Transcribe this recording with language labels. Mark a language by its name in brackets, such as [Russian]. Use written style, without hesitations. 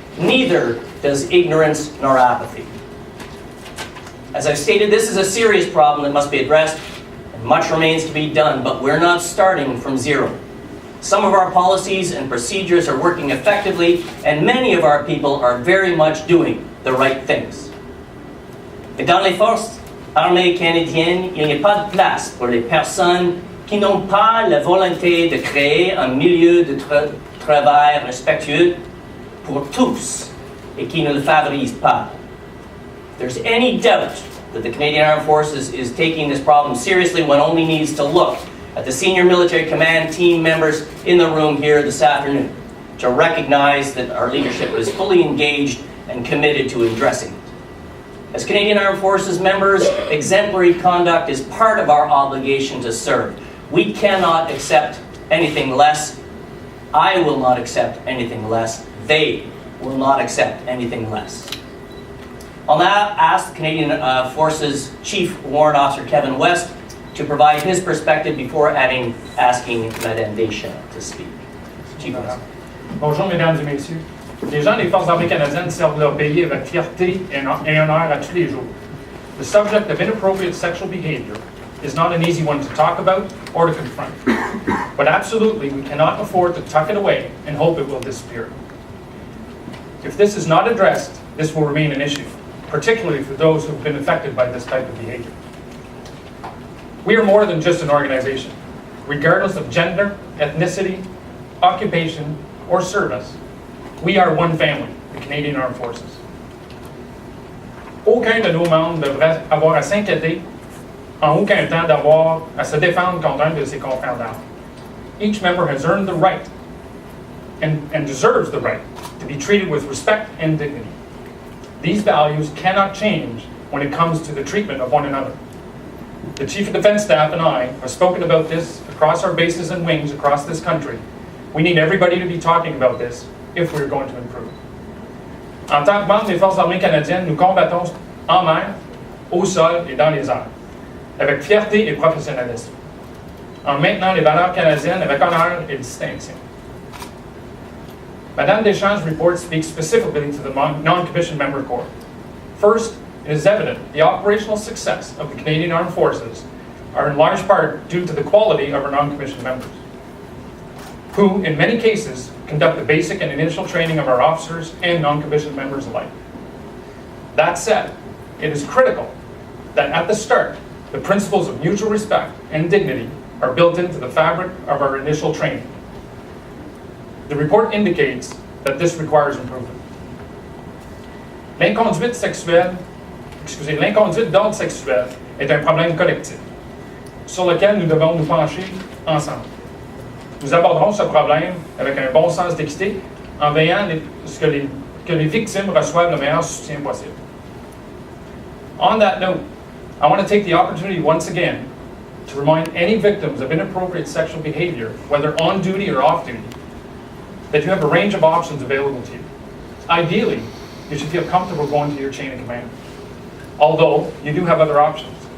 [English] Neither does ignorance nor apathy. As I've stated, this is a serious problem that must be addressed, and much remains to be done, but we're not starting from zero. Some of our policies and procedures are working effectively, and many of our people are very much doing the right things. [French] Et dans les forces armées canadiennes, il n'y a pas de place pour les personnes qui n'ont pas la volonté de créer un milieu de travail respectueux pour tous et qui ne le favorise pas. [English] If there's any doubt that the Canadian Armed Forces is taking this problem seriously, one only needs to look at the senior military command team members in the room here this afternoon to recognize that our leadership is fully engaged and committed to addressing it. As Canadian Armed Forces members, exemplary conduct is part of our obligation to serve. We cannot accept anything less. I will not accept anything less. They will not accept anything less. I'll now ask the Canadian Forces Chief Warrant Officer Kevin West to provide his perspective before asking Mme Deschamps to speak. Chief West. [French] Bonjour, mesdames et messieurs. Les gens des Forces armées canadiennes servent leur pays avec fierté et honneur à tous les jours. [English] The subject of inappropriate sexual behavior is not an easy one to talk about or to confront. But absolutely, we cannot afford to tuck it away and hope it will disappear. If this is not addressed, this will remain an issue, particularly for those who have been affected by this type of behavior. We are more than just an organization. Regardless of gender, ethnicity, occupation, or service, we are one family, the Canadian Armed Forces. [French] Aucun de nos membres ne devrait avoir à s'inquiéter en aucun temps d'avoir à se défendre contre un de ses confrères d'armes. [English] Each member has earned the right and deserves the right to be treated with respect and dignity. These values cannot change when it comes to the treatment of one another. The Chief of Defence Staff and I have spoken about this across our bases and wings across this country. We need everybody to be talking about this if we're going to improve. [French] En tant que membre des Forces armées canadiennes, nous combattons en mer, au sol et dans les airs, avec fierté et professionnalisme, en maintenant les valeurs canadiennes avec honneur et distinction. [English] Mme Deschamps' report speaks specifically to the non-commissioned member corps. First, it is evident the operational success of the Canadian Armed Forces are in large part due to the quality of our non-commissioned members, who, in many cases, conduct the basic and initial training of our officers and non-commissioned members alike. That said, it is critical that at the start, the principles of mutual respect and dignity are built into the fabric of our initial training. The report indicates that this requires improvement. [French] L'inconduite d'ordre sexuel est un problème collectif sur lequel nous devons nous pencher ensemble. Nous aborderons ce problème avec un bon sens d'équité en veillant que les victimes reçoivent le meilleur soutien possible. [English] On that note, I want to take the opportunity once again to remind any victims of inappropriate sexual behavior, whether on duty or off duty, that you have a range of options available to you. Ideally, you should feel comfortable going to your chain of command. Although, you do have other options.